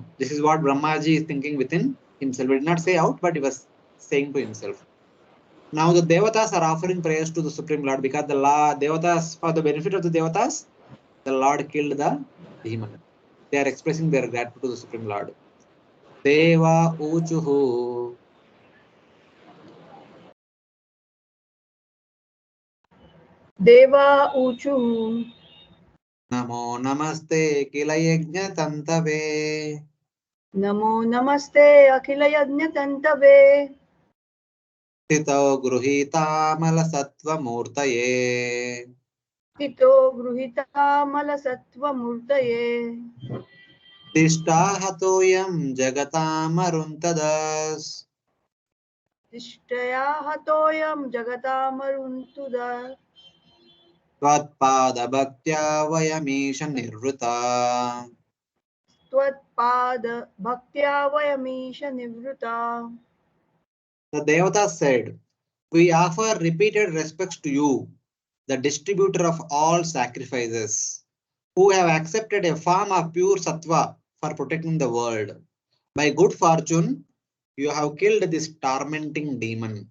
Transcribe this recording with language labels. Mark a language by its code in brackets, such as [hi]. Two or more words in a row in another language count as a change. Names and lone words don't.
[en] This is what Brahmaji is thinking within himself. He did not say out, but he was saying to himself. Now the Devatas are offering prayers to the Supreme Lord because the Devatas, for the benefit of the Devatas, the Lord killed the demon. They are expressing their gratitude to the Supreme Lord. [sa] देवा ऊचुः. देवा ऊचुः. नमो नमस्ते खिल यज्ञ तन्तवे. नमो नमस्ते अखिल यज्ञ तन्तवे. स्थितौ गृहीत अमल सत्त्व मूर्तये. स्थितौ गृहीत अमल सत्त्व मूर्तये. दिष्ट्याहतोऽयं जगतामरुन्तुदः. दिष्ट्या हतोऽयं जगतामरुन्तुदः. त्वत्पाद भक्त्या वयमीश निर्वृताः. त्वत्पाद भक्त्या वयमीश निर्वृताः. [en] The Devata said, we offer repeated respects to you, the distributor of all sacrifices, who have accepted a form of pure sattva for protecting the world. By good fortune, you have killed this tormenting demon.